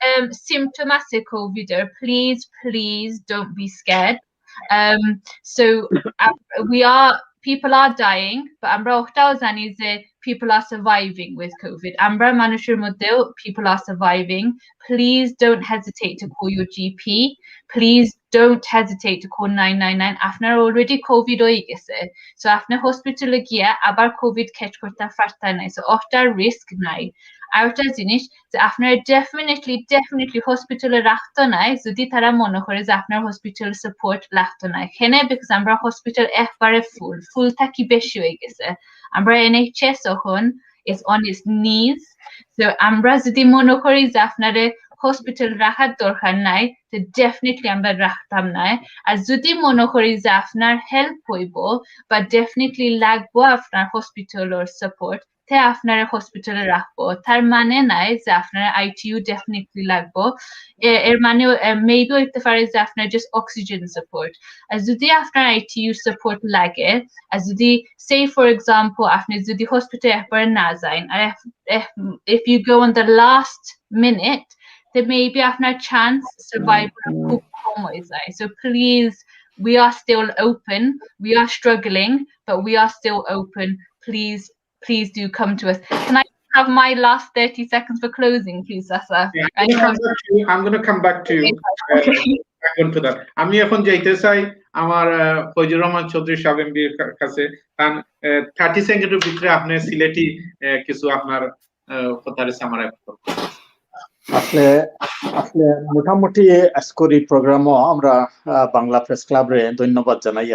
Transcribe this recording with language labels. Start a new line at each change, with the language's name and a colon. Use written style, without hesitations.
English: Symptomatic COVID, please don't be scared. So people are dying, but
Bangla: আমরা ওটাও জানি যে
English: people are surviving with COVID.
Bangla: আমরা মানুষের মধ্যেও
English: people are surviving. Please don't hesitate to call your GP. Please don't hesitate to call 999.
Bangla: আপনার already COVID হয়ে গেছে, so আপনার হসপিটালে গিয়া আবার COVID catch করতে পারতেন না, so ওটার রিস্ক নাই। আর একটা জিনিস যে আপনার ডেফিনেটলি হসপিটালে রাখতো নাই যদি তারা মনে করে যে আপনার হসপিটাল সাপোর্ট লাগতো না এখানে, বিকজ আমরা হসপিটাল একবারে ফুল থাকি বেশি হয়ে গেছে। আমরা NHS এখন
English: is on its knees,
Bangla: so আমরা যদি মনে করি যে আপনারে হসপিটাল রাখার দরকার নাই, তো ডেফিনেটলি আমরা রাখতাম না। আর যদি মনে করি যে আপনার হেল্প হইব বা ডেফিনেটলি লাগবো আপনার হসপিটালের সাপোর্ট, তে আপনার হসপিটালে রাখবো। তার মানে নাই যে আপনার ITU ডেফিনেটলি লাগবো, এর মানে মেবি হইতে পারে যে আপনার জাস্ট অক্সিজেন সাপোর্ট। আর যদি আপনার ITU সাপোর্ট লাগে, আর যদি সে ফর এক্সাম্পল আপনি যদি হসপিটালে একবার না যান, আর
English: if you go on the last minute, then maybe
Bangla: আপনার চান্স সার্ভাইভাল খুব
English: So please, we are still open. We are struggling, but we are still open. Please do come to us. Can I have my last 30 seconds for closing, please, Sasa? I'm going to come back to you. To that.
Bangla: আমি এখন যাইতে চাই আমার ফজলুর রহমান চৌধুরী সাহেব এমবির কাছে, কারণ 30 সেকেন্ডের ভিতরে আপনি সিলেটি কিছু আপনার কথার সামারাইজ করুন। আসলে আসলে মোটামুটি আজকের এই প্রোগ্রামও আমরা বাংলা প্রেস ক্লাবরে ধন্যবাদ জানাই।